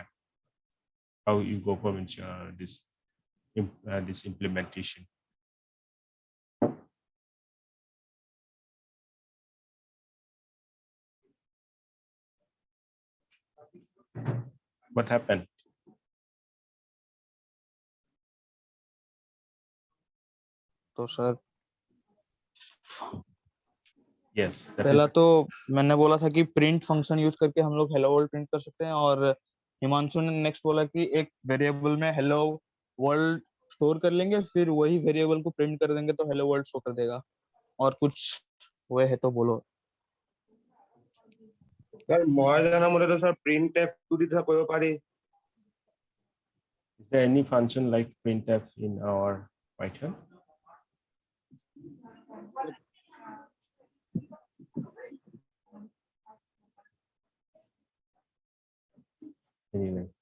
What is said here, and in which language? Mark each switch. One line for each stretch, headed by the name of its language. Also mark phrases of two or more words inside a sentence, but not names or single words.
English: How you go for this implementation. What happened?
Hindi: तो सर
English: Yes.
Hindi: पहला तो मैंने बोला था कि
English: print function use
Hindi: करके हम लोग
English: hello world print
Hindi: कर सकते हैं और हिमांशु ने नेक्स्ट बोला कि एक वेरिएबल में
English: hello world store
Hindi: कर लेंगे फिर वही वेरिएबल को प्रिंट कर देंगे तो
English: hello world show
Hindi: कर देगा और कुछ वो है तो बोलो
Assamese: सर মই জানা মতে তো স্যার printf টু দি কৰিব পাৰি
English: Is there any function like printf in our Python? Anyway.